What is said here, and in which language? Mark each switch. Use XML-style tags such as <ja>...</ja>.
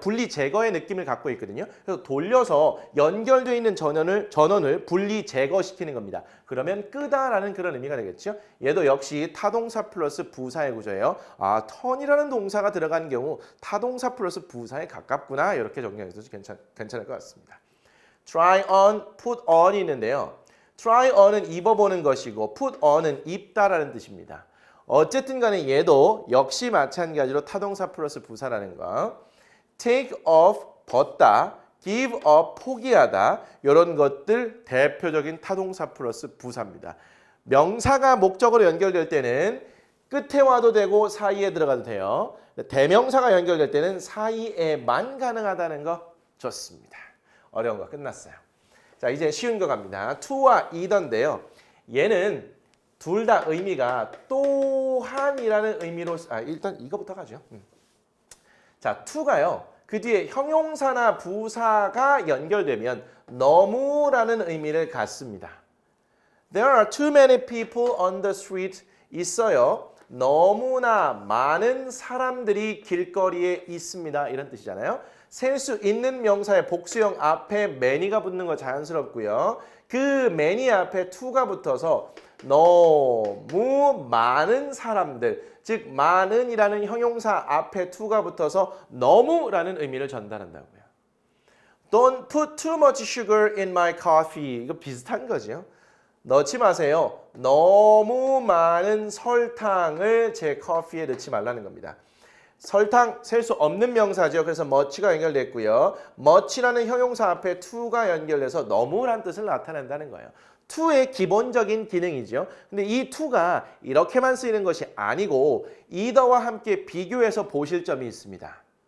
<ko>분리 제거의 느낌을 갖고 있거든요. 그래서 돌려서 연결되어 있는 전원을 분리 제거시키는 겁니다. 그러면 끄다라는 그런 의미가 되겠죠. 얘도 역시 타동사 플러스 부사의 구조예요. 아, turn이라는 동사가 들어가는 경우 타동사 플러스 부사에 가깝구나. 이렇게 정리해도 괜찮을 것 같습니다. try on, put on이 있는데요. try on은 입어보는 것이고 put on은 입다라는 뜻입니다. 어쨌든 간에 얘도 역시 마찬가지로 타동사 플러스 부사라는 거. take off, 벗다, give up, 포기하다 이런 것들 대표적인 타동사 플러스 부사입니다. 명사가 목적으로 연결될 때는 끝에 와도 되고 사이에 들어가도 돼요. 대명사가 연결될 때는 사이에만 가능하다는 거 좋습니다. 어려운 거 끝났어요. 자, 이제 쉬운 거 갑니다. to와 either인데요. 얘는 둘 다 의미가 또한이라는 의미로 일단 이거부터 가죠. 자, to가요. 그 뒤에 형용사나 부사가 연결되면 너무라는 의미를 갖습니다.</ko> <en>There are too many people on the street</en> <ko>있어요. 너무나 많은 사람들이 길거리에 있습니다. 이런 뜻이잖아요. 셀 수 있는 명사의 복수형 앞에 many가 붙는 거 자연스럽고요. 그 many 앞에 to가 붙어서 너무 많은 사람들, 즉 많은이라는 형용사 앞에 to가 붙어서 너무라는 의미를 전달한다고요.</ko> <en>Don't put too much sugar in my coffee.</en> <ko>이거 비슷한 거죠. 넣지 마세요. 너무 많은 설탕을 제 커피에 넣지 말라는 겁니다. 설탕 셀 수 없는 명사죠. 그래서 much가 연결됐고요. much라는 형용사 앞에 to가 연결돼서 너무란 뜻을 나타낸다는 거예요. to의 기본적인 기능이죠. 근데 이 to가 이렇게만 쓰이는 것이 아니고 either와 함께 비교해서 보실 점이 있습니다.</ko>